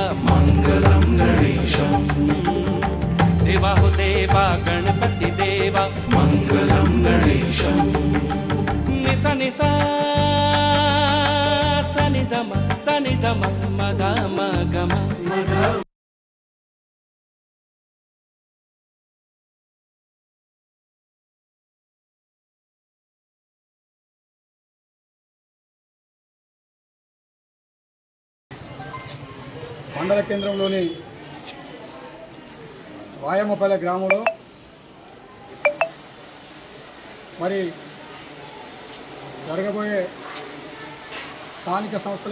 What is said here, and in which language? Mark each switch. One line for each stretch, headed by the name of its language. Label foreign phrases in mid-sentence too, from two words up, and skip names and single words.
Sanskrit: मंगलम गणेशम
Hindi: देवा हो देवा गणपति देवा
Sanskrit: मंगलम गणेशम। निसा निसा सनि धम मगा मगमा।
Telugu: మండల కేంద్రంలోని వాయమ్మపల్లె గ్రామంలో మరి జరగబోయే స్థానిక సంస్థల